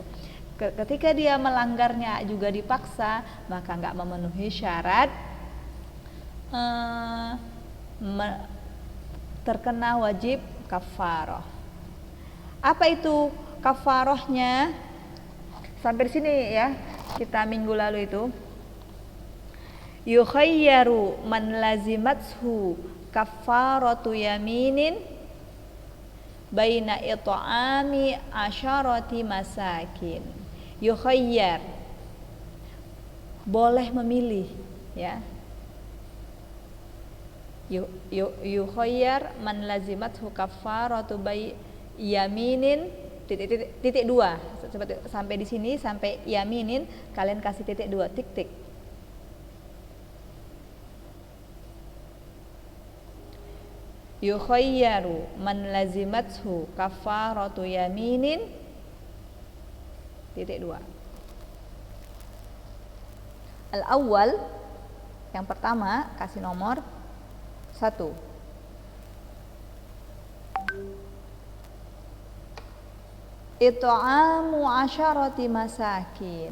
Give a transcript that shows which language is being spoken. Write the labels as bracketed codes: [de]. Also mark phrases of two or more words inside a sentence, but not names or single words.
[id] Ketika dia melanggarnya juga dipaksa, maka nggak memenuhi syarat terkena wajib kafaroh. Apa itu kafarohnya? Sampai di sini ya kita minggu lalu itu. [ar] يُخَيَّرُ مَنْ لَزِمَتْهُ كَفَّارَةُ يَمِينٍ بَيْنَ إِطْعَامِ عَشَرَةِ مَسَاكِينَ. Yukhayyar, [id] boleh memilih ya. [ar] يُخَيَّرُ مَنْ لَزِمَتْهُ كَفَّارَةُ يَمِينٍ [id] titik dua. Sampai di sini sampai yaminin kalian kasih titik dua, tik. [ar] يُخَيَّرُ مَنْ لَزِمَتْهُ كَفَّارَةُ يَمِينٍ [id] titik dua. Al-awwal, yang pertama kasih nomor 1. [ar] إِطْعَامُ عَشَرَةِ مَسَاكِينَ.